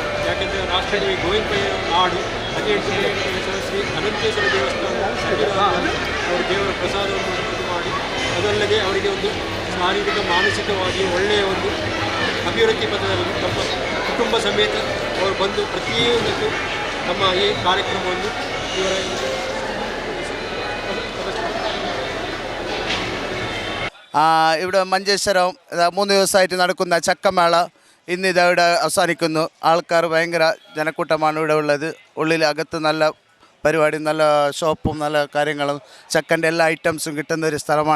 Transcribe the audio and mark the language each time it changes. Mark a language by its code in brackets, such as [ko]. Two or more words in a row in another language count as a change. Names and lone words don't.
[kn] ಯಾಕೆಂದರೆ ರಾಷ್ಟ್ರಕವಿ ಗೋವಿಂದ ಪೈ ನಾಡು 18 ಶ್ರೀ ಅನಂತೇಶ್ವರ ದೇವಸ್ಥಾನ ಅವರು ದೇವರ ಪ್ರಸಾದವನ್ನು ಮಾಡಿ, ಅದಲ್ಲದೆ ಅವರಿಗೆ ಒಂದು ಶಾರೀರಿಕ ಮಾನಸಿಕವಾಗಿ ಒಳ್ಳೆಯ ಒಂದು ಅಭಿವೃದ್ಧಿ ಪಥದಲ್ಲಿ ನಮ್ಮ ಕುಟುಂಬ ಸಮೇತ ಅವರು ಬಂದು ಪ್ರತಿಯೊಂದಕ್ಕೂ ನಮ್ಮ ಈ ಕಾರ್ಯಕ್ರಮವನ್ನು ಇವರ [ml] ഇവിടെ മഞ്ചേശ്വരം 3 ദിവസമായിട്ട് നടക്കുന്ന ചക്കമേള ഇന്നിത് ഇവിടെ അവസാനിക്കുന്നു. ആൾക്കാർ ഭയങ്കര ജനക്കൂട്ടമാണ് ഇവിടെ ഉള്ളത്. ഉള്ളിൽ അകത്ത് നല്ല പരിപാടി, നല്ല ഷോപ്പും നല്ല കാര്യങ്ങളും ചക്കൻ്റെ എല്ലാ ഐറ്റംസും കിട്ടുന്ന ഒരു സ്ഥലമാണ്.